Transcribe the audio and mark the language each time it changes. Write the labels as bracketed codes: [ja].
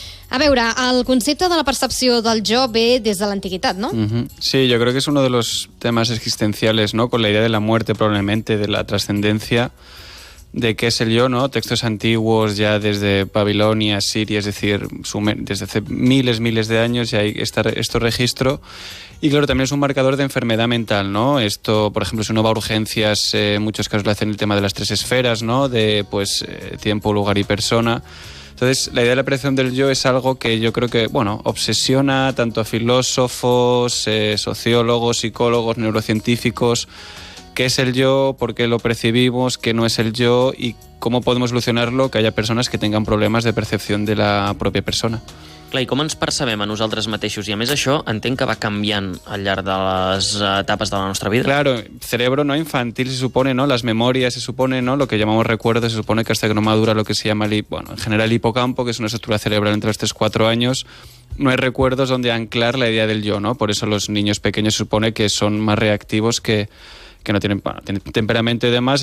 [ca] A veure, el concepte de la percepció del jo ve des de l'antiguitat, ¿no? [es] Sí, yo creo que es uno de los temas existenciales, ¿no? Con la idea de la muerte probablemente, de la trascendencia, de qué es el yo, ¿no? Textos antiguos ya desde Babilonia, Siria, es decir, desde hace miles de años ya hay este registro. Y claro, también es un marcador de enfermedad mental, ¿no? Esto, por ejemplo, si uno va a urgencias, en muchos casos le hacen el tema de las 3 esferas, ¿no? De, tiempo, lugar y persona. Entonces, la idea de la percepción del yo es algo que yo creo que, obsesiona tanto a filósofos, sociólogos, psicólogos, neurocientíficos. ¿Qué es el yo? ¿Por qué lo percibimos? ¿Qué no es el yo? ¿Y cómo podemos solucionarlo? Que haya persones que tengan problemes de percepció de la pròpia persona. [ca] Clar, i com ens percebem a nosaltres mateixos? I a més això entenc que va canviant al llarg de les etapes de la nostra vida. [es] Claro, cerebro no infantil se supone, ¿no? Las memorias se supone, ¿no? Lo que llamamos recuerdos se supone que hasta que no madura lo que se llama en general el hipocampo, que es una estructura cerebral entre los 3-4 años, no hay recuerdos donde anclar la idea del yo, ¿no? Por eso los niños pequeños se supone que son más reactivos que no tienen temperamento y demás.